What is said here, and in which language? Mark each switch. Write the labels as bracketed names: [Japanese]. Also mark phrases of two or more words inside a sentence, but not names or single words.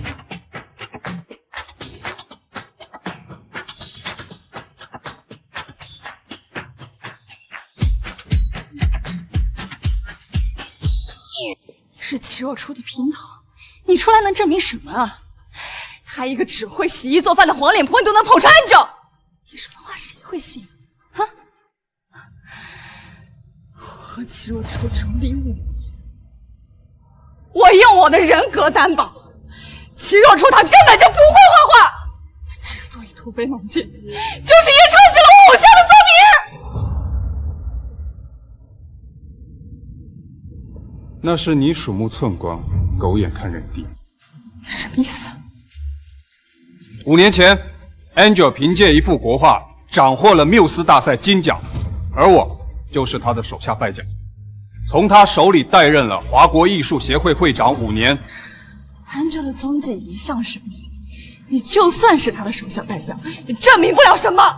[Chinese] 是齊若初的姘頭，你出來能證明什麼啊？他一個只會洗衣做飯的黃臉婆，你都能捧成安九，你說的話誰會信啊？我和齊若初妯娌5年，我用我的人格擔保，齊若初他根本就不會畫畫，他之所以突飛猛進，就是因為抄襲了我偶像的作品。那是你鼠目寸光，狗眼看人低。什麼意思？5年前 ，Angel 憑借一幅國畫斬獲了繆斯大賽金獎，而我就是他的手下敗將，從他手裡代任了華國藝術協會會長5年。 Angel 的蹤跡一向神秘，你就算是他的手下敗將，也證明不了什麼。